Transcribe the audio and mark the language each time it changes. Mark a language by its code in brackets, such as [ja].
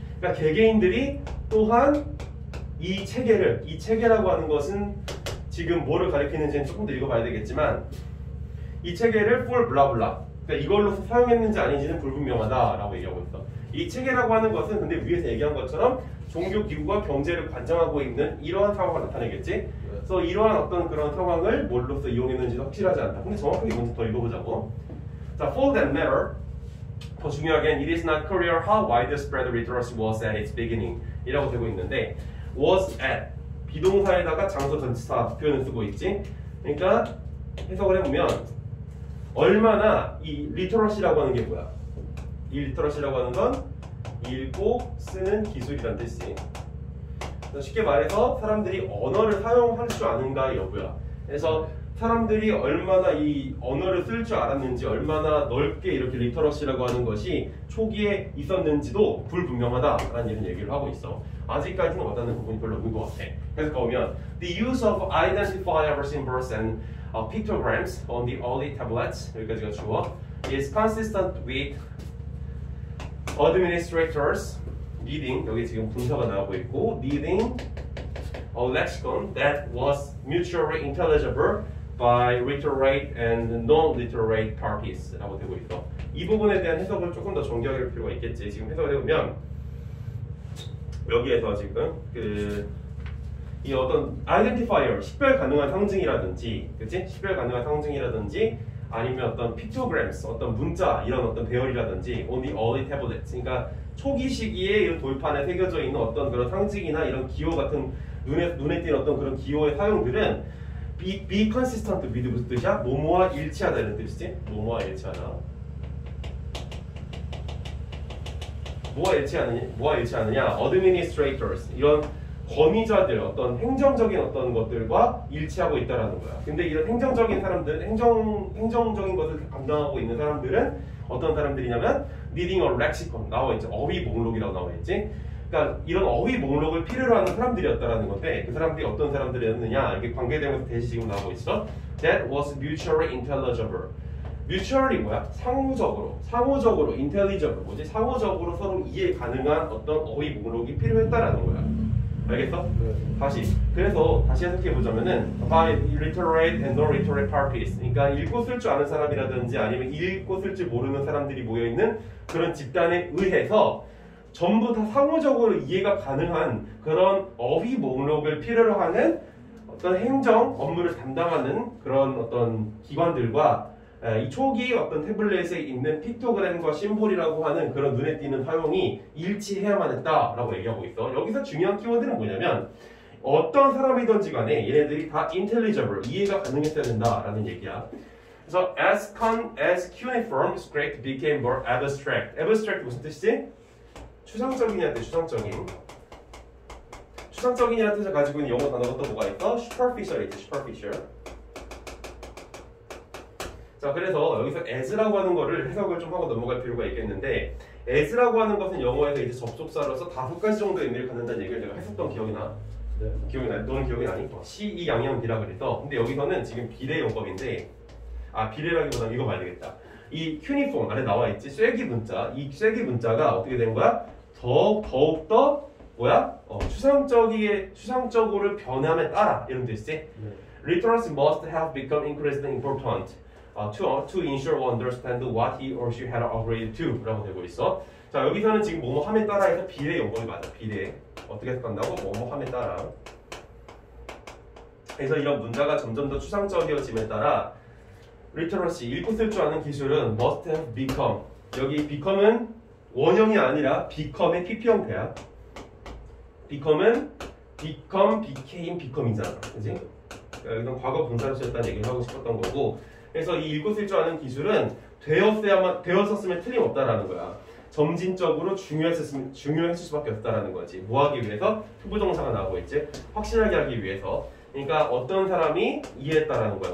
[ko] 그러니까 개개인들이 또한 이 체계라고 하는 것은 지금 뭐를 가리키는지는 조금 더 읽어봐야 되겠지만 이 체계를 [en] for blah blah [ko] 그러니까 이걸로서 사용했는지 아닌지는 불분명하다라고 얘기하고 있어. 이 체계라고 하는 것은 근데 위에서 얘기한 것처럼 종교기구가 경제를 관장하고 있는 이러한 상황을 나타내겠지. 그래서 이러한 어떤 그런 상황을 뭘로서 이용했는지는 확실하지 않다. 근데 정확하게 먼저 더 읽어보자고. [en] 자, for that matter, [ko] 더 중요하게는 [en] it is not clear how widespread literacy was at its beginning [ko] 이라고 되고 있는데 [en] was at [ko] 비동사에다가 장소 전치사 표현을 쓰고 있지. 그러니까 해석을 해보면 얼마나 이 리터러시라고 하는 게 뭐야? 이 리터러시라고 하는 건 읽고 쓰는 기술이란 뜻이지. 쉽게 말해서 사람들이 언어를 사용할 줄 아는가 여부야. 그래서 사람들이 얼마나 이 언어를 쓸 줄 알았는지 얼마나 넓게 이렇게 리터러시라고 하는 것이 초기에 있었는지도 불분명하다라는 이런 얘기를 하고 있어. 아직까지는 와닿는 부분이 별로 없는 것 같아. 그래서 보면 [en] The use of identifier symbols and pictograms on the early tablets [ko] 여기까지가 주어 [en] is consistent with administrators needing [ko] 여기 지금 분사가 나오고 있고 [en] needing a lexicon that was mutually intelligible by literate and non-literate parties [ko] 라고 되고 있어. 이 부분에 대한 해석을 조금 더 정교하게 할 필요가 있겠지. 지금 해석을 해보면 여기에서 지금 이 어떤 identifier 식별 가능한 상징이라든지, 그치? 식별 가능한 상징이라든지 아니면 어떤 pictograms, 어떤 문자 이런 어떤 배열이라든지 [en] on the early tablets, [ko] 그러니까 초기 시기에 이런 돌판에 새겨져 있는 어떤 그런 상징이나 이런 기호 같은 눈에 띄는 어떤 그런 기호의 사용들은 be consistent with 무슨 뜻이야? 뭐뭐와 일치하다 이런 뜻이지? 뭐뭐와 일치하다. 뭐와 일치하느냐? administrators 이런 권위자들 어떤 행정적인 어떤 것들과 일치하고 있다라는 거야. 근데 이런 행정적인 사람들, 행정적인 것을 감당하고 있는 사람들은 어떤 사람들이냐면 [en] reading a lexicon [ko] 나와 있죠. 어휘 목록이라고 나와 있지. 그러니까 이런 어휘 목록을 필요로 하는 사람들이었다라는 건데 그 사람들이 어떤 사람들이었느냐 이렇게 관계되면서 대시 지금 나오고 있어. [en] That was mutually intelligible. [ko] mutually 뭐야? 상호적으로 intelligible 뭐지? 상호적으로 서로 이해 가능한 어떤 어휘 목록이 필요했다라는 거야. 알겠어? 네. 다시. 그래서 다시 해석해 보자면은 [en] by literate and non-literate parties. [ko] 그러니까 읽고 쓸 줄 아는 사람이라든지 아니면 읽고 쓸 줄 모르는 사람들이 모여 있는 그런 집단에 의해서 전부 다 상호적으로 이해가 가능한 그런 어휘 목록을 필요로 하는 어떤 행정 업무를 담당하는 그런 어떤 기관들과 이 초기 어떤 태블릿에 있는 픽토그램과 심볼이라고 하는 그런 눈에 띄는 사용이 일치해야만 했다라고 얘기하고 있어. 여기서 중요한 키워드는 뭐냐면 어떤 사람이든지 간에 얘네들이 다 intelligible, 이해가 가능했어야 된다라는 얘기야. 그래서 [en] as cuneiform script became more abstract. [ko] abstract 무슨 뜻이지? 추상적이냐는 뜻, 추상적인. 추상적인이라는 뜻을 가지고 있는 영어 단어가 또 뭐가 있어? superficial이지, superficial. 자, 그래서 여기서 as라고 하는 거를 해석을 좀 하고 넘어갈 필요가 있겠는데 as라고 하는 것은 영어에서 이제 접속사로서 5가지 정도의 의미를 갖는다는 얘기를 내가 했었던 기억이 나. 네. 기억이 나? 너는 기억이 나니? C2 양형 비라 그래서 근데 여기서는 지금 비례 용법인데 비례라기보다는 이거 봐야 되겠다. 이 cuneiform 안에 나와 있지 쐐기 문자 이 쐐기 문자가 어떻게 된 거야? 더욱더 뭐야? 추상적으로 변함에 따라 이런 뜻이지. 네. [en] Literacy must have become increasingly important to ensure one understand what he or she had agreed to 라고 되고 있어. [ko] 자, 여기서는 지금 뭐뭐 함에 따라 해서 비례 용법이 맞아. 비례. 어떻게 해석한다고? 뭐뭐 함에 따라. 그래서 이런 문자가 점점 더 추상적이어짐에 따라 literacy, 읽고 쓸 줄 아는 기술은 [en] must have become. [ko] 여기 become은 원형이 아니라 become의 PP 형태야. become은 became, become이잖아. 그지? 여기는 과거 분사로 쓰였다는 얘기를 하고 싶었던 거고 그래서 이 읽고 쓸 줄 아는 기술은 되었었으면 틀림없다라는 거야. 점진적으로 중요했을 수밖에 없다라는 거지. 뭐 하기 위해서? 투부정사가 나오고 있지. 확실하게 하기 위해서. 그러니까 어떤 사람이 이해했다라는 거야.